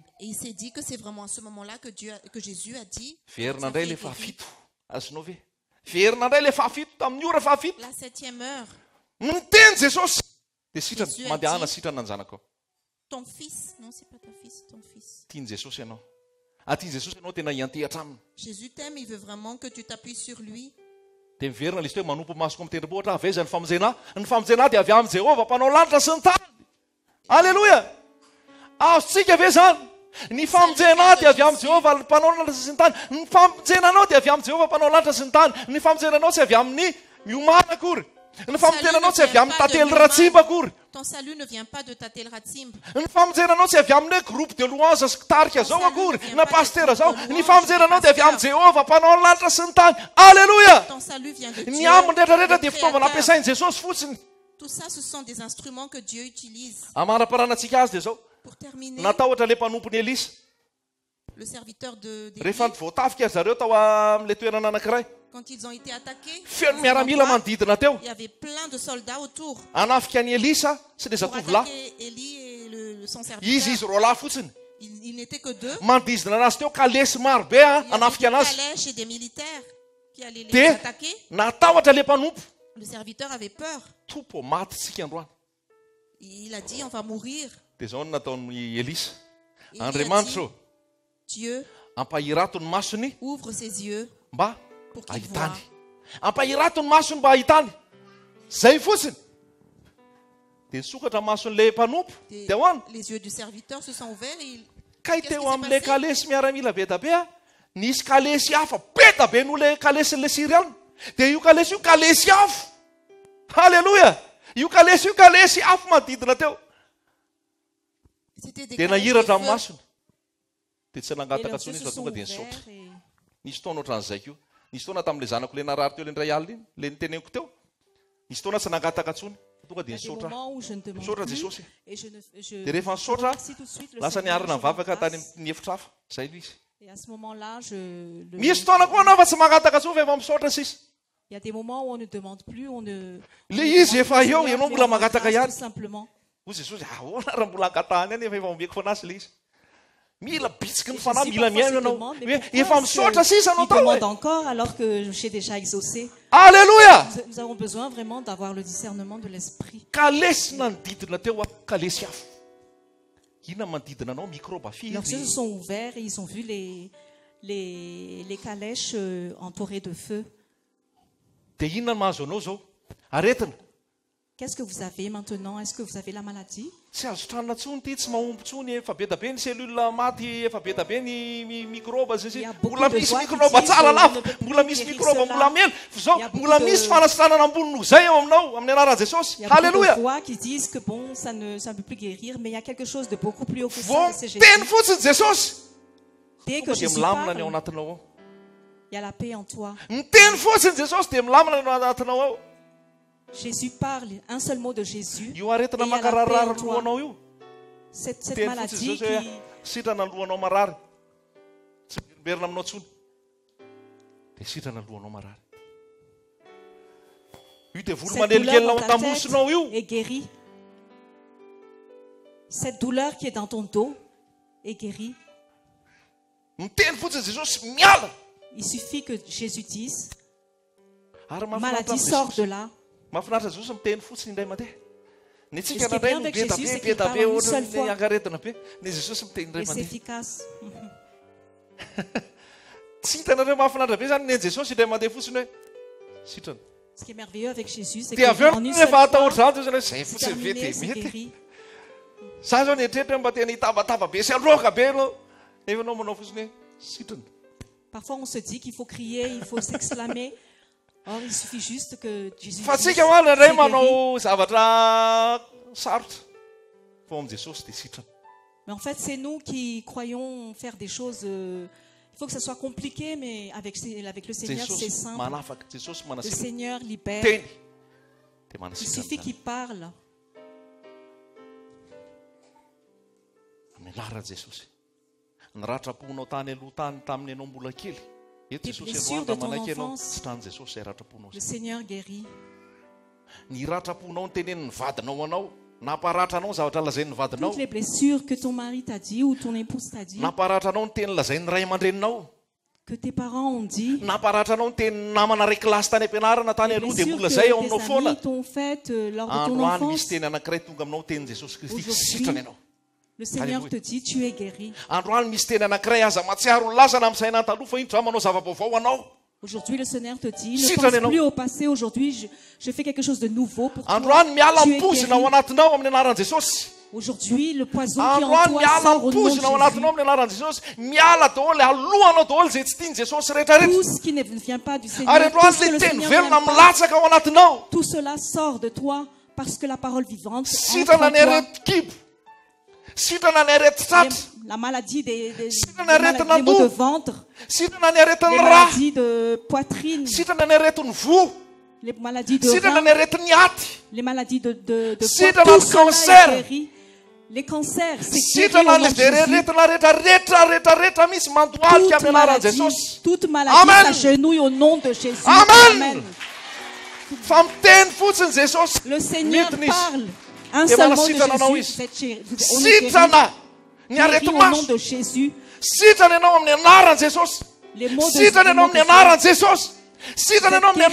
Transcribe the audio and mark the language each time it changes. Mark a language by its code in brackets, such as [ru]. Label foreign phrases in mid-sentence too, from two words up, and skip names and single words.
[fr] Et il s'est dit que c'est vraiment à ce moment-là que Jésus a dit, [mg] verina sa indray [fr] fille le est guérie. [mg] fafito azonao ve verina indray le fafito tamin'ny ora fafito [fr] La 7e heure, [mg] niteny Jesosy dia sitrana [fr] Jésus a [mg] mandehana [fr] dit- [mg] sitrana ny zanako ao [fr] ton fils, non c'est pas ton fils, ton fils. [mg] tiany Jesosy ianao tiany Jesosy ianao tena hiantehatra aminy [fr] Jésus t'aime, il veut vraiment que tu t'appuies sur lui. [mg] dia miverina izy hoe manompo masoko amin'ny tendrombohitra aveza ny famonjena dia avy amin'ny Jehova mpanao lanitra sy ny tany alleloia azontsika ve zany ny famonjena dia avy amin'ny Jehova mpanao lanitra sy ny tany ny famonjenanao dia avy amin'ny Jehova mpanao lanitra sy ny tany ny famonjenanao tsy avy amin'ny miomana akory ny famonjenanao tsy avy amin'ny tantely ratsimba akory [fr] Ton salut ne vient pas de ta telratsimbe. [mg] ny famonjenanao tsy avy amin'ny [fr] groupe de louange [mg] sy tarika zao akory na pastera zao ny famonjenanao dia avy amin'ny Jehova mpanao ny lanitra sy ny tany alleloia [fr] Ton salut vient de [mg] ny [fr] Dieu. [mg] ambiny rehetrarehetra [fr] le [mg] dia fitaovana [fr] Créateur. [mg] ampiasainy Jesosy fotsiny [fr] Tout ça, ce sont des instruments que Dieu utilise. [mg] amara-paranantsika azy dia zao [fr] Pour terminer, [mg] natao ohatra le mpanompony Elisa [fr] le serviteur d'Élie, [mg] rehefa voatafika zareo tao amin'ilay toerana anankiray [fr] quand ils ont été attaqués, [mg] feon'ny miaramila manodidina teo [fr] il y avait plein de soldats autour [mg] anafika ny Elisa sy les [fr] pour [mg] zatovolahy [fr] attaquer Élie et son [mg] izy [fr] serviteur. [mg] roalahy fotsiny [fr] Ils n'étaient que deux. [mg] manodidina anazy teo kalesy maro be [fr] Il y avait [mg] anafika [fr] des [mg] anazy [fr] calèches et des militaires qui allaient les [mg] dia [fr] attaquer. [mg] natahotra le mpanompo [fr] Le serviteur avait peur. [mg] tompo maty tsika androany [fr] Il a dit, on va mourir. [mg] dia zao no nataon'ny Elisa [fr] Et il a [mg] Andriamanitra [fr] dit, Dieu [mg] ampahirato ny masony [fr] ouvre ses yeux [mg] mba [fr] pour qu'il [mg] ahitany [fr] voie. [mg] ampahirato ny masony mba ahitany zay fotsiny dia nisokatra mason'ilay mpanompo dia hoany [fr] Les yeux du serviteur se sont ouverts et [mg] kay [fr] Qu'est-ce qui [mg] teo [fr] s'est [mg] amin'ilay [fr] passé? [mg] kalesy miaramila be da be a nisy kalesy hafa beta be noho le kalesin'ilay Siriana dia io kalesy afo halleloia io kalesy afo manodidina teo [fr] c'était des [mg] dia [fr] calèches [mg] nahiratra [fr] de [mg] amin'ny [fr] feu. [mg] masony dia tsy [fr] Et [mg] nangataka [fr] leurs [mg] tsony [fr] yeux [mg] izy [fr] se [mg] fa [fr] sont [mg] tonga dia nisaotra [fr] ouverts et [mg] nisy taona ohatran'izay keo nisy taona tamin'ilay zanako le narary teo le ndray alina iny le niteneniko teo nisy taona tsy nangataka tsony tonga [fr] il y [mg] dia [fr] a des [mg] nisaotra [fr] moments où je ne demande [mg] misaotra [fr] plus [mg] Jesosy [fr] et je [mg] dia rehefa nisaotra [fr] remercie tout de suite le [mg] lasa [fr] Seigneur, [mg] niarina [fr] je [mg] mivavaka tany [fr] l'embrasse. [mg] amin'ny efitra hafa zay ilay izy [fr] Et à ce moment-là, [mg] misy fotoana koa anao fa tsy mangataka tsony fa efa misaotra sisa [fr] il y a des moments où on ne demande plus, on ne. [mg] le izy efa eo [fr] Seigneur, [mg] ianao [fr] mais [mg] mbola [fr] on [mg] mangataka [fr] embrasse [mg] ihany [fr] tout simplement. [mg] hoy Jesosy ahoana raha mbola angatahany any efa omeko fanazy le izy mila bitsiky ny [fr] Et [mg] fanahy [fr] Jésus [mg] mila [fr] parfois [mg] miaino [fr] se [mg] ianao [fr] demande, mais [mg] hoe [fr] pourquoi [mg] efa [fr] est-ce [mg] misaotra sisa anao [fr] qu'il [mg] tao [fr] demande [mg] hoe [fr] encore alors que j'ai déjà exaucé. alleloia Nous avons besoin vraiment d'avoir le discernement de l'esprit. [mg] kalesy nanodidina teo a kalesy afo inona manodidina anao mikroba [fr] Leurs yeux se [mg] firy [fr] sont ouverts et ils ont vu les calèches entourées de feu. [mg] dia inona no mahazo anao zao aretina [fr] Qu'est-ce que vous avez maintenant? Est-ce que vous avez la maladie? [mg] tsy azo tranona tsony ty tsy mahomby tsony efa be da be ny selula maty efa be da be ny mikroba zay [fr] Il y a [mg] sy [fr] beaucoup [mg] mbola [fr] de [mg] misy [fr] voix qui [mg] mikroba [fr] disent, [mg] tsara [fr] on [mg] lava [fr] ne peut plus [mg] mbola misy [fr] guérir [mg] mikroba [fr] cela. [mg] mbola mena zao [fr] Il y a beaucoup [mg] mbola [fr] de- [mg] misy fanasitranana ambony no zay eo aminao amin'ny anaran'i Jesosy [fr] Il y a beaucoup halleluia de voix qui disent que bon, ça ne peut plus guérir, mais il y a quelque chose de beaucoup plus haut que ça, [mg] vo [fr] et c'est [mg] teny [fr] Jésus. [mg] fotsiny Jesosy [fr] Dès que [mg] dia [fr] Jésus [mg] milamina ny ao [fr] parle, [mg] anatinao ao [fr] il y a la paix en toi. [mg] miteny fotsiny Jesosy dia milamina ny ao anatinao ao [fr] Jésus parle, un seul mot de Jésus. [mg] io aretina [fr] Et il y a la [mg] makararary [fr] paix en toi. [mg] lohanao io [fr] Cette [mg] teny fotsiny [fr] maladie [mg] Jesosy hoe [fr] qui, [mg] sitrana ny lohanao marary tsy miverina aminao tsony dia sitrana ny lohanao marary io dia volo [fr] cette [mg] manelikely [fr] douleur [mg] ao [fr] dans ta [mg] an-tambosonao io [fr] tête est guérie. Cette douleur qui est dans ton dos est guérie. [mg] miteny fotsiny Jesosy miala [fr] Il suffit que Jésus dise, [mg] ary [fr] maladie sort de là. [mg] mahafinaritra Jesosy miteny fotsiny indray mandeha ny [fr] Et ce [mg] tsika [fr] qui est [mg] nandray [fr] bien [mg] no [fr] avec [mg] be da [fr] Jésus, [mg] be [fr] c'est [mg] be [fr] qu'il [mg] da [fr] parle [mg] be [fr] en une seule [mg] ohatrany [fr] fois. [mg] ankaretina be ny Jesosy miteny indray [fr] Et c'est [mg] mandeha [fr] efficace. [mg] tsy hitanareo mahafinaritra be zany neny Jesosy indray mandeha fotsiny hoe sitrana [fr] Ce qui est merveilleux avec Jésus, c'est [mg] dia avy eo [fr] qu'en une seule [mg] rehefa atahotra [fr] fois, [mg] zany zany zay [fr] c'est [mg] fotsiny ve [fr] terminé, [mg] dia [fr] c'est [mg] mety [fr] guéri. [mg] za zao nietrehitra hoe mba tena hitabataba be sy androaka be anao nefa anao manao fotsiny hoe sitrana [fr] Parfois, on se dit qu'il faut crier, il faut s'exclamer. Or, il suffit juste que Jésus [mg] fa [fr] dise, [mg] tsika hoany indray [fr] c'est guéri. [mg] manao zavatra sarotra fa amin'ny Jesosy dia sitrana [fr] Mais en fait, c'est nous qui croyons faire des choses. Il faut que ça soit compliqué, mais avec le Seigneur, c'est Jesosy simple. [mg] manafaka Jesosy [fr] Le [mg] manasitrana [fr] Seigneur libère. [mg] teny dia [fr] Il [mg] manasitrana [fr] suffit [mg] zany. [fr] qu'il parle. [mg] amin'ny anaran'i Jesosy ny ratraponao tany aloha tany tamin'ny ianao mbola kely eto [fr] Les Jesosy blessures [mg] androany [fr] de ton [mg] manaiky ianao [fr] enfance. [mg] tsy trany Jesosy izay ratraponao [fr] Le [mg] zay [fr] Seigneur guérit. [mg] ny ratraponao ny tenenin'ny vadinao anao namparatra anao ny zavatra lazain'ny vadinao [fr] Toutes les blessures que ton mari t'a dit ou ton épouse t'a dit, [mg] namparatra anao ny teny lazain'ny ray aman-dreninao [fr] que tes parents ont dit, [mg] namparatra anao ny teny namana ray kilasy tany am-pianarana tany [fr] les [mg] aloha dia [fr] blessures [mg] mbola zay ao [fr] que [mg] aminao [fr] tes [mg] foana [fr] amis t'ont faites lors de ton [mg] androany misy [fr] enfance. [mg] teny anankiray tonga aminao teny Jesosy Kristy [fr] Aujourd'hui, [mg] sitrana ianao [fr] Le Seigneur Alléluia. te dit, tu es guéri. [mg] androany misy teny anankiray aza matsiaro ny lasana amin'ny saina taloha fa indro manao zava-baovao anao [fr] Aujourd'hui, le Seigneur te dit, Si ne tu pense en es non. plus au passé. Aujourd'hui, je fais quelque chose de nouveau pour toi. [mg] androany miala [fr] Tu es [mg] mipozina ao [fr] guéri. [mg] anatinao amin'ny anaran'i Jesosy [fr] Aujourd'hui, le poison qui est en [mg] androany [fr] toi [mg] miala [fr] sort au nom de [mg] mipozina ao [fr] Jésus. [mg] anatinao amin'ny anaran'i Jesosy miala daholo alohanao daholo zay tsy tiany Jesosy rehetrarehetra [fr] Tout ce qui ne vient pas du [mg] ary [fr] Seigneur, tout [mg] androany [fr] ce que le le [mg] teny [fr] Seigneur [mg] velona [fr] n'aime pas, [mg] milatsaka ao anatinao [fr] tout cela sort de toi parce que la parole vivante entre [mg] sitrana [fr] en [mg] ny [fr] toi. [mg] arety kibo sitrana ny arety tratra [fr] La maladie Si des on arrête maladies- des maux tout. de ventre, [mg] sitrana ny aretin'ny [fr] les [mg] ra [fr] maladies de poitrine, [mg] sitrana ny aretin'ny vo [fr] les maladies de [mg] sitrana [fr] rein, [mg] ny aretin'ny aty [fr] les maladies de Si foie, dans tout le cela cancer. est guéri Les cancers, c'est guéri [mg] Sitrana [fr] au nom [mg] le [fr] de [mg] zay [fr] Jésus. [mg] rehetra misy mandoalika amin'ny anaran'i Jesosy. [fr] Toute maladie Amen. s'agenouille au nom de Jésus. Amen. [mg] Fa miteny fotsiny Jesosy. [fr] Le Seigneur [mg] Mitiny izy. [fr] parle un Et seul voilà, mot de [mg] sitrana anao [fr] Jésus. [mg] izy. [fr] Vous êtes chez- vous- on est guéri. [mg] Sitrana ny [fr] Guéri [mg] arety [fr] au nom [mg] maso. [fr] de Jésus. [mg] Sitrana ianao amin'ny anaran'i Jesosy. [fr] Les mots de [mg] Sitrana ianao amin'ny anaran'i Jesosy. Sitrana ianao amin'ny